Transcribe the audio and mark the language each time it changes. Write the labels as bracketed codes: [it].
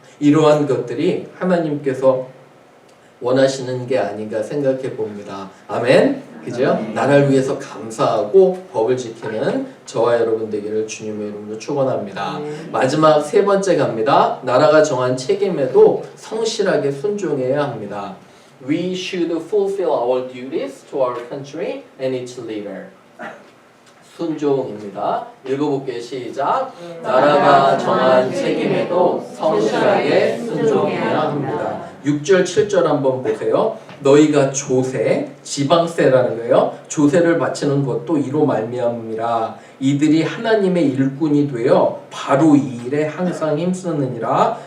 [ko] 이러한 것들이 하나님께서 원하시는 게 아닌가 생각해 봅니다. 아멘? 그죠? 나라를 위해서 감사하고 법을 지키는 저와 여러분 되기를 주님의 이름으로 축원합니다. 마지막 세 번째 갑니다. 나라가 정한 책임에도 성실하게 순종해야 합니다. [en] We should fulfill our duties to our country and its leader. [ko] 순종입니다. 읽어볼게요. 시작. 나라가 정한 책임에도 성실하게 순종해야 합니다. 6절 7절 한번 보세요. 너희가 조세, 지방세라는 거예요. 조세를 바치는 것도 이로 말미암음이라. 이들이 하나님의 일꾼이 되어 바로 이 일에 항상 힘쓰느니라.